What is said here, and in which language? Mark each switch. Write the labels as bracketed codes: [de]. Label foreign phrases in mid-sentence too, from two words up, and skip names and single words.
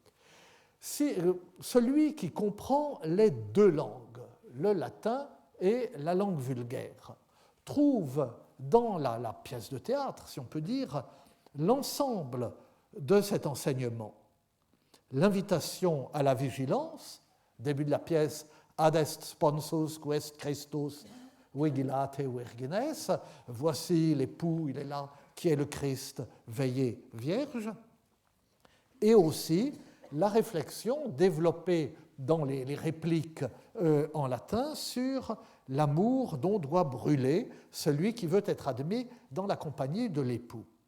[fr] Celui qui comprend les deux langues, le latin et la langue vulgaire, trouve dans la pièce de théâtre, si on peut dire, l'ensemble de cet enseignement. L'invitation à la vigilance, début de la pièce [la] Ad est sponsus quest Christus vigilate virgines, [fr] voici l'époux, il est là, qui est le Christ, veillez vierge, et aussi la réflexion développée dans les répliques en latin sur l'amour dont doit brûler celui qui veut être admis dans la compagnie de l'époux.